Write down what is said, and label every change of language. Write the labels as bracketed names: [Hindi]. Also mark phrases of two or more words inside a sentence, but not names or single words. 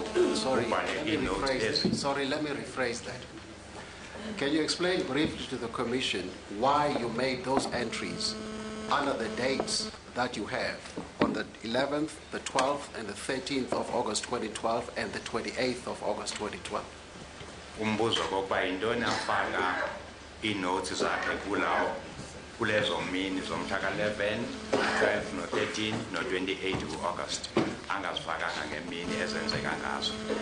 [English] Sorry, let me rephrase that. Can you explain briefly to the Commission why you made those entries under the dates that you have on the 11th, the 12th, and the 13th of August 2012 and the 28th of August 2012? [Xhosa] Umbuzo kokuba yintoni afaka ii-notes zakhe kulezo mini zomhla ka-11, 12, no-13, no-28 ku-August angazifakanga ngemini ezenzeka ngazo.